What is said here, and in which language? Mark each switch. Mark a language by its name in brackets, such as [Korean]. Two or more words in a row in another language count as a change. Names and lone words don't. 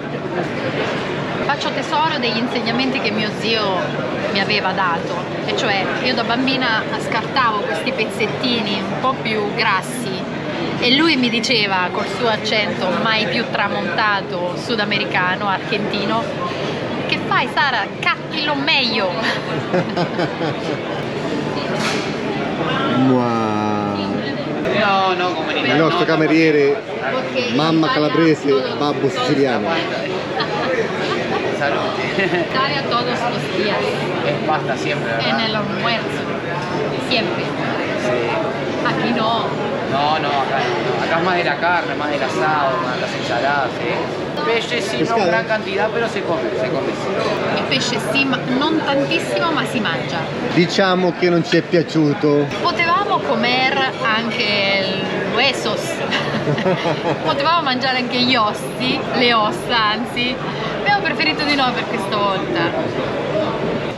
[Italian] Faccio tesoro degli insegnamenti che mio zio mi aveva dato, e cioè io da bambina scartavo questi pezzettini un po' più grassi e lui mi diceva col suo accento mai più tramontato sudamericano, argentino: che fai Sara? Cacchilo meglio! No, come Il nostro cameriere, mamma calabrese, babbo siciliano. [Spanish] Salud. Italia todos los días, Es pasta siempre, ¿verdad? en el almuerzo, siempre. Sí. Aquí no. No, acá no. Acá es más de la carne, más del asado, más de las ensaladas, ¿sí? [Italian] Pesce sì, non gran cantità, però si come sì. Il pesce sì, ma non tantissimo, ma si mangia. Diciamo che non ci è piaciuto. Potevamo comer anche il huesos, potevamo mangiare anche gli ossi, le ossa anzi, abbiamo preferito di no per questa volta.